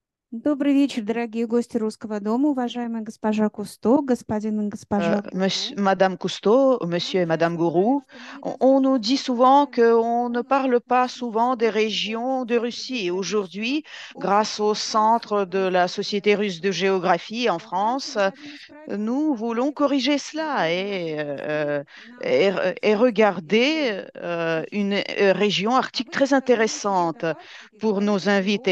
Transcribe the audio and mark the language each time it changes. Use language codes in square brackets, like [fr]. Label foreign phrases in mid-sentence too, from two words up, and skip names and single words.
[ru] Добрый вечер, дорогие гости Русского дома, уважаемая госпожа Кусто, господин и госпожа Гуру. [fr] Madame Cousteau, Monsieur et Madame Gourou, on nous dit souvent qu'on ne parle pas souvent des régions de Russie. Et aujourd'hui, grâce au Centre de la Société russe de géographie en France, nous voulons corriger cela et regarder une région arctique très intéressante pour nos invités.